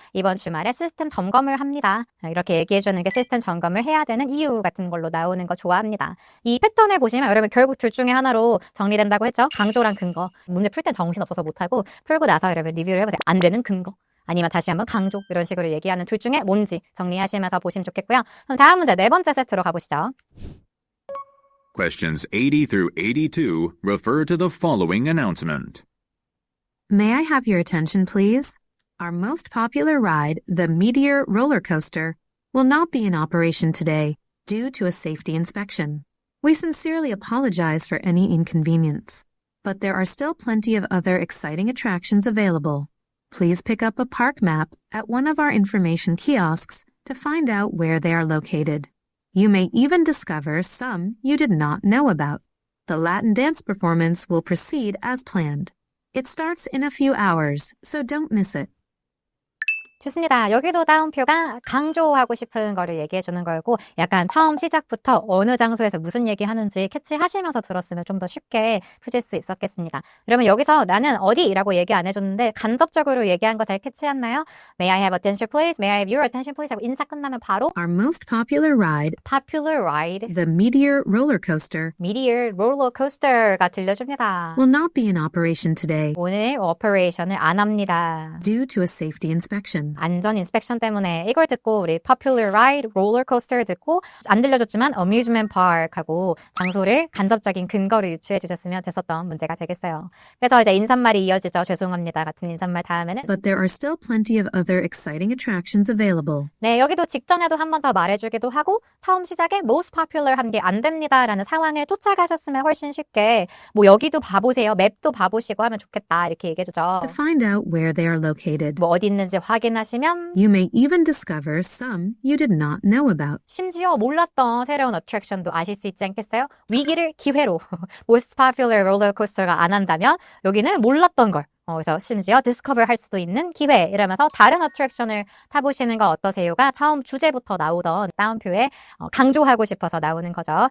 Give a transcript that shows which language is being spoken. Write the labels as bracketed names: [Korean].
[Korean] 이번 주말에 시스템 점검을 합니다. 이렇게 얘기해주는 게 시스템 점검을 해야 되는 이유 같은 걸로 나오는 거 좋아합니다. 이 패턴을 보시면 여러분 결국 둘 중에 하나로 정리된다고 했죠. 강조랑 근거. 문제 풀 땐 정신없어서 못하고 풀고 나서 여러분 리뷰를 해보세요. 안 되는 근거. 아니면 다시 한번 강조 이런 식으로 얘기하는 둘 중에 뭔지 정리하시면서 보시면 좋겠고요. 그럼 다음 문제 네 번째 세트로 가보시죠. [English] Questions 80 through 82 refer to the following announcement. May I have your attention, please? Our most popular ride, the Meteor roller coaster, will not be in operation today due to a safety inspection. We sincerely apologize for any inconvenience, but there are still plenty of other exciting attractions available. Please pick up a park map at one of our information kiosks to find out where they are located. You may even discover some you did not know about. The Latin dance performance will proceed as planned. It starts in a few hours, so don't miss it. [Korean] 좋습니다. 여기도 다운표가 강조하고 싶은 거를 얘기해 주는 거고 약간 처음 시작부터 어느 장소에서 무슨 얘기 하는지 캐치하시면서 들었으면 좀 더 쉽게 푸실 수 있었겠습니다. 그러면 여기서 나는 어디라고 얘기 안 해줬는데 간접적으로 얘기한 거 잘 캐치했나요? [English] May I have attention please? May I have your attention please? [Korean] 하고 인사 끝나면 바로 [English] Our most popular ride, popular ride, the Meteor roller coaster, [Korean] meteor roller coaster가 들려줍니다. [English] will not be in operation today [Korean] 오늘 오퍼레이션을 안 합니다. [English] due to a safety inspection. [Korean] 안전 인스펙션 때문에 이걸 듣고 우리 [English] popular ride, roller coaster [Korean] 듣고 안 들려줬지만 [English] amusement park [Korean] 하고 장소를 간접적인 근거를 유추해 주셨으면 됐었던 문제가 되겠어요. 그래서 이제 인사말이 이어지죠. 죄송합니다. 같은 인사말 다음에는 [English] But there are still plenty of other exciting attractions available. [Korean] 네, 여기도 직전에도 한 번 더 말해주기도 하고 처음 시작에 most popular 한 게 안 됩니다라는 상황을 쫓아가셨으면 훨씬 쉽게 뭐 여기도 봐보세요. 맵도 봐보시고 하면 좋겠다 이렇게 얘기해주죠. [English] To find out where they are located. [Korean] 뭐 어디 있는지 확인하시면 [English] You may even discover some you did not know about. [Korean] 심지어 몰랐던 새로운 어트랙션도 아실 수 있지 않겠어요? 위기를 기회로 [English] most popular roller coaster [Korean] 가 안 한다면 여기는 몰랐던 걸 그래서 심지어 디스커버 할 수도 있는 기회 이러면서 다른 어트랙션을 타보시는 거 어떠세요가 처음 주제부터 나오던 다운표에 강조하고 싶어서 나오는 거죠.